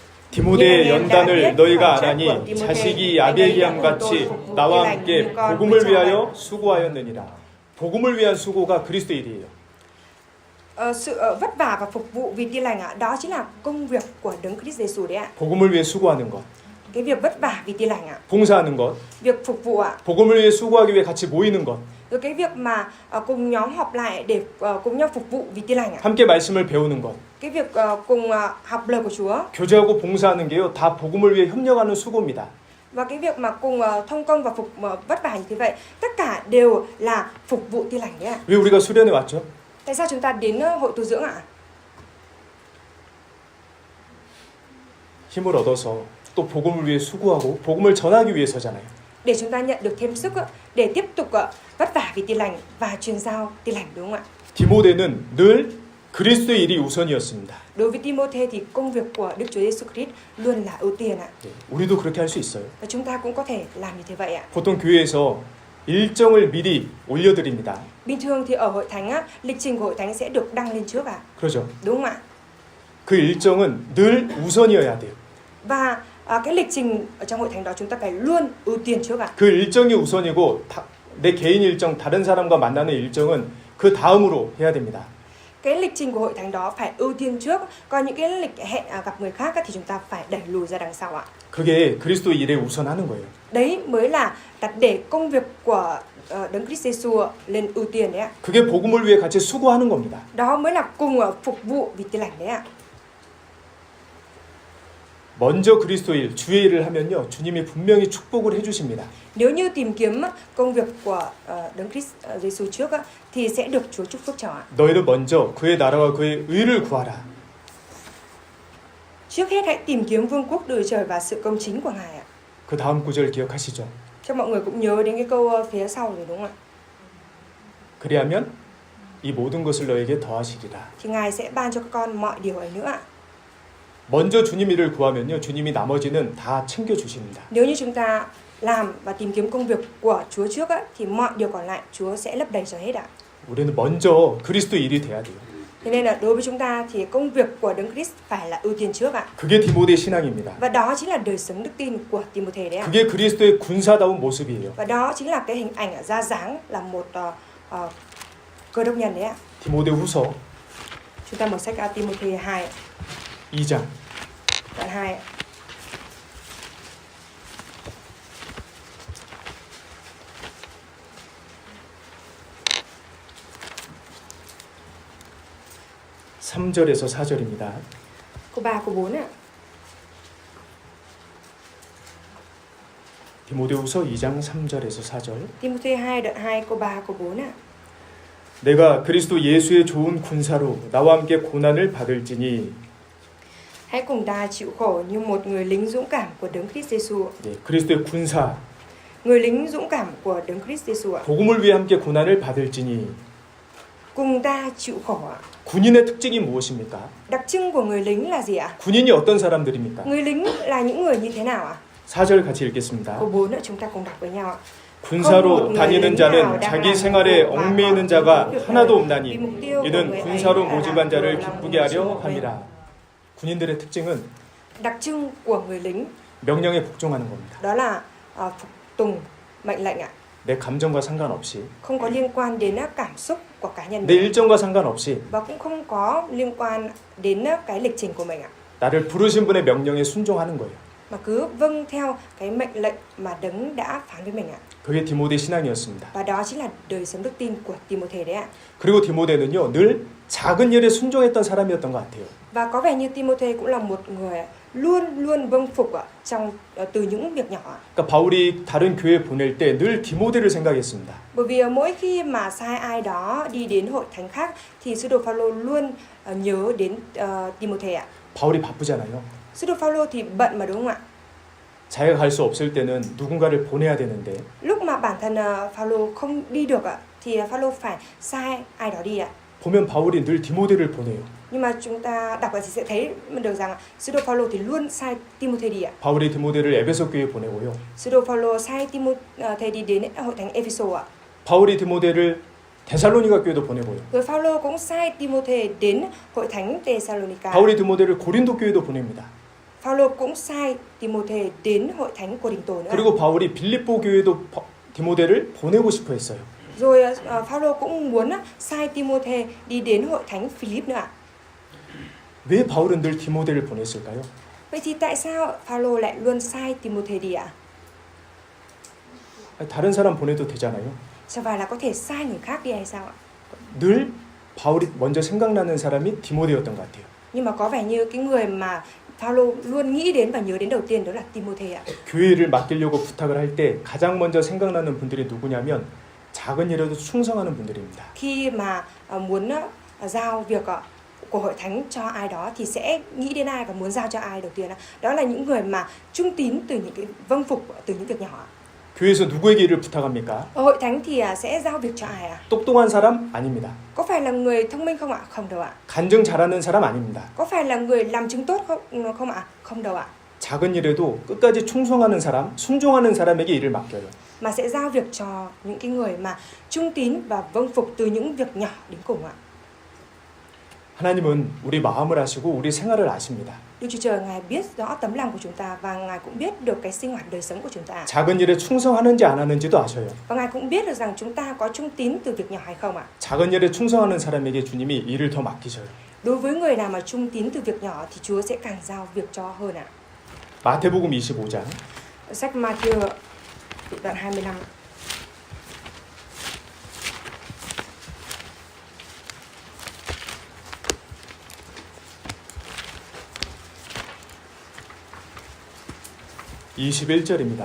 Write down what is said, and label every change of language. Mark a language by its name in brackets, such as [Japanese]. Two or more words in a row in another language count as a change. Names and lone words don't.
[Korean] 디모데의 연단을 너희가 안 하니 자식이 아벨기암 같이 나와 함께 복음을 위하여 수고하였느니라. 복음을 위한 수고가 그리스도 일이에요. [Vietnamese] Sự vất vả và phục vụ vì Tin lành ạ, đó chính là công việc của Đấng Christ Giêsu đấy ạ. [Korean] 복음을 위해 수고하는 것. [Vietnamese] Cái việc vất vả vì Tin lành ạ. [Korean] 봉사하는 것. [Vietnamese] Việc phục vụ ạ. [Korean] 복음을 위해 수고하기 위해 같이 모이는 것. [Vietnamese] Rồi cái việc mà cùng nhóm họp lại để cùng nhau phục vụ vì Tin lành ạ. [Korean] 함께 말씀을 배우는 것. [Vietnamese] Cái việc cùng học lời của Chúa. [Korean] 교제하고 봉사하는 게요. 다 복음을 위해 협력하는 수고입니다. [Vietnamese] Và cái việc mà cùng thông công và vất vả như thế vậy, tất cả đều là phục vụ Tin lành đấy ạ. [Korean] 왜 우리가 수련회 왔죠? [Vietnamese] Tại sao chúng ta đến hội tu dưỡng ạ? [Korean] 힘을 얻어서 또 복음을 위해 수고하고 복음을 전하기 위해서잖아요. [Vietnamese] Để chúng ta nhận được thêm sức để tiếp tục vất vả vì Tin lành và truyền giao Tin lành đúng không ạ? [Korean] 디모데는 늘 그리스도의 일이 우선이었습니다. [Vietnamese] Đối với Timôthê thì công việc của Đức Chúa Giêsu Christ luôn là ưu tiên ạ. [Korean] 네, 우리도 그렇게 할 수 있어요. [Vietnamese] Và chúng ta cũng có thể làm như thế vậy ạ. [Korean] 보통 교회에서 일정을 미리 올려드립니다. [Vietnamese] Bình thường thì ở hội thánh á, lịch trình của hội thánh sẽ được đăng lên trước ạ. [Korean] 그러죠. [Vietnamese] Đúng không ạ? [Korean] 그 일정은 늘 우선이어야 돼요. [Vietnamese] Và cái lịch trình ở trong hội thánh đó chúng ta phải luôn ưu tiên trước ạ. [Korean] 그 일정이 우선이고 내 개인 일정, 다른 사람과 만나는 일정은 그 다음으로 해야 됩니다. [Vietnamese] Cái lịch trình của hội thánh đó phải ưu tiên trước, còn những cái lịch hẹn gặp người khác á, thì chúng ta phải đẩy lùi ra đằng sau ạ. [Korean] 그게 그리스도 일에 우선하는 거예요. [Vietnamese] Đấy mới là đặt để công việc của Đấng Christ Giêsu lên ưu tiên đấy ạ. [Korean] 그게 복음을 위해 같이 수고하는 겁니다. [Vietnamese] Đó mới là cùng phục vụ vì Tin lành đấy ạ. [Korean] 먼저 그리스도 일, 주의 일을 하면요, 주님이 분명히 축복을 해주십니다. [Vietnamese] Nếu như tìm kiếm công việc của Đấng Christ Giêsu trước á, thì sẽ được Chúa chúc phúc cho ạ. [Korean] 너희는 먼저 그의 나라와 그의 의를 구하라. [Vietnamese] Trước hết hãy tìm kiếm vương quốc đời trời và sự công chính của Ngài ạ. [Korean] 그 다음 구절 기억하시죠? [Vietnamese] Cho mọi người cũng nhớ đến cái câu phía sau rồi đúng không ạ? [Korean] 그리하면 이 모든 것을 너에게 더하시리라. [Vietnamese] Thì Ngài sẽ ban cho các con mọi điều ấy nữa ạ. [Korean] 먼저 주님 일을 구하면요, 주님이 나머지는 다 챙겨 주십니다. [Vietnamese] Nếu như chúng ta làm và tìm kiếm công việc của Chúa trước á, thì mọi điều còn lại Chúa sẽ lấp đầy cho hết ạ. [Korean] 우리는 먼저 그리스도 일이 돼야 돼요. [Vietnamese] Thế nên là đối với chúng ta thì công việc của Đấng Christ phải là ưu tiên trước ạ. [Korean] 그게 디모데 신앙입니다. [Vietnamese] Và đó chính là đời sống đức tin của Timôthê đấy ạ. [Korean] 그게 그리스도의 군사다운 모습이에요. [Vietnamese] Và đó chính là cái hình ảnh ra dáng là một cơ đốc nhân đấy ạ. [Korean] 디모데 후서 [Vietnamese] Chúng ta mở sách Timôthê 2 ạ. [Korean] 2장 [Vietnamese] Đoạn 2 ạ. [Korean] 삼 절에서 4절입니다. [Vietnamese] Câu 3, câu 4 ạ. [Korean] 디모데후서 2장 3절에서 4절. [Vietnamese] Timôthê 2 đoạn 2 câu 3 câu 4 ạ. [Korean] 내가 그리스도 예수의 좋은 군사로 나와 함께 고난을 받을지니. [Vietnamese] Hãy cùng ta chịu khổ như một người lính dũng cảm của Đấng Christ Giêsu. [Korean] 네, 그리스도의 군사, [Vietnamese] Người lính dũng cảm của Đấng Christ Giêsu ạ. [Korean] 복음을 위해 함께 고난을 받을지니. [Vietnamese] Cùng ta chịu khổ ạ. [Korean] 군인의 특징이 무엇입니까? [Vietnamese] Đặc trưng của người lính là gì ạ? [Korean] 군인이 어떤 사람들입니까? [Vietnamese] Người lính là những người như thế nào ạ? [Korean] 4절 같이 읽겠습니다. [Vietnamese] Câu 4 nữa chúng ta cùng đọc với nhau ạ. [Korean] 군사로 다니는 자는 자기 생활에 얽매이는 자가 하나도 없나니 이는 군사로 모집한 자를 기쁘게 하려 함이라. 군인들의 특징은 [Vietnamese] Đặc trưng của người lính [Korean] 명령에 복종하는 겁니다. [Vietnamese] đó là phục tùng mệnh lệnh ạ. [Korean] 내 감정과 상관없이, [Vietnamese] Không có liên quan đến cảm xúc của cá nhân [Korean] 내 [Vietnamese] mình [Korean] 일정과 상관없이 [Vietnamese] và cũng không có liên quan đến cái lịch trình của mình ạ. [Korean] 나를 부르신 분의 명령에 순종하는 거예요. [Vietnamese] Mà cứ vâng theo cái mệnh lệnh mà Đấng đã phán với mình ạ. [Korean] 그게 디모데 신앙이었습니다. [Vietnamese] Và đó chính là đời sống đức tin của Timôthê đấy ạ. [Korean] 그리고 디모데는요, 늘 작은 일에 순종했던 사람이었던 것 같아요. [Vietnamese] Và có vẻ như Timôthê cũng là một người luôn luôn vâng phục ạ, từ những việc nhỏ ạ. [Korean] 그러니까 바울이 다른 교회 보낼 때 늘 디모데를 생각했습니다. [Vietnamese] Bởi vì mỗi khi mà sai ai đó đi đến hội thánh khác thì sứ đồ Phaolô luôn nhớ đến Timôthê ạ. [Korean] 바울이 바쁘잖아요. [Vietnamese] Sứ đồ Phaolô thì bận mà đúng không ạ? [Korean] 자기가 갈 수 없을 때는 누군가를 보내야 되는데 [Vietnamese] Lúc mà bản thân Phaolô không đi được ạ thì Phaolô phải sai ai đó đi ạ. [Korean] 보면 바울이 늘 디모데를 보내요. [Vietnamese] Nhưng mà chúng ta đọc thì sẽ thấy được rằng sứ đồ Phaolô thì luôn sai Timôthê đi ạ. [Korean] 바울이 디모데를 에베소 교회에 보내고요. [Vietnamese] Sứ đồ Phaolô sai Timôthê đi đến hội thánh Ephesos ạ. [Korean] 바울이 디모데를 데살로니가 교회도 보내고요. [Vietnamese] Rồi Phaolô cũng sai Timôthê đến hội thánh Thessalonica. [Korean] 바울이 디모데를 고린도 교회도 보냅니다. [Vietnamese] Phaolô cũng sai Timôthê đến hội thánh Cô-rinh-tô nữa. [Korean] 그리고 바울이 빌립보 교회도 디모데를 보내고 싶어 했어요. [Vietnamese] Rồi Phaolô cũng muốn sai Timôthê đi đến hội thánh Philip nữa ạ. [Korean] 왜 바울은 늘 디모데를 보냈을까요? [Vietnamese] Vậy thì tại sao Phaolô lại luôn sai Timôthê đi ạ? [Korean] 다른 사람 보내도 되잖아요. [Vietnamese] Chẳng phải là có thể sai người khác đi hay sao ạ? [Korean] 늘 바울이 먼저 생각나는 사람이 디모데였던 것 같아요. [Vietnamese] Nhưng mà có vẻ như cái người mà Phaolô luôn nghĩ đến và nhớ đến đầu tiên đó là Timôthê ạ. [Korean] 교회를 맡기려고 부탁을 할 때 가장 먼저 생각나는 분들이 누구냐면 작은 일에도 충성하는 분들입니다. [Vietnamese] Khi mà muốn giao việc của hội thánh cho ai đó thì sẽ nghĩ đến ai và muốn giao cho ai đầu tiên. Đó là những người mà trung tín từ những cái vâng phục từ những việc nhỏ. [Korean] 교회에서 누구에게 일을 부탁합니까? [Vietnamese] Ở hội thánh thì sẽ giao việc cho ai ạ? [Korean] 똑똑한 사람 아닙니다. [Vietnamese] Có phải là người thông minh không ạ? Không đâu ạ. [Korean] 간증 잘하는 사람 아닙니다. [Vietnamese] Có phải là người làm chứng tốt không ạ? Không đâu ạ. [Korean] 작은 일에도 끝까지 충성하는 사람, 순종하는 사람에게 일을 맡겨요. [Vietnamese] Mà sẽ giao việc cho những cái người mà trung tín và vâng phục từ những việc nhỏ đến cùng ạ. [Korean] 하나님은 우리 마음을 아시고 우리 생활을 아십니다. [Vietnamese] Đức Chúa Trời Ngài biết rõ tấm lòng của chúng ta và Ngài cũng biết được cái sinh hoạt đời sống của chúng ta. [Korean] 작은 일에 충성하는지 안 하는지도 아셔요. [Vietnamese] Và Ngài cũng biết được rằng chúng ta có trung tín từ việc nhỏ hay không ạ. [Korean] 작은 일에 충성하는 사람에게 주님이 일을 더 맡기셔요. [Vietnamese] Đối với người nào mà trung tín từ việc nhỏ thì Chúa sẽ càng giao việc cho hơn ạ. [Korean] 마태복음 25장 [Vietnamese] Sách Ma-thi-ơ đoạn 25. [Korean] (21절입니다)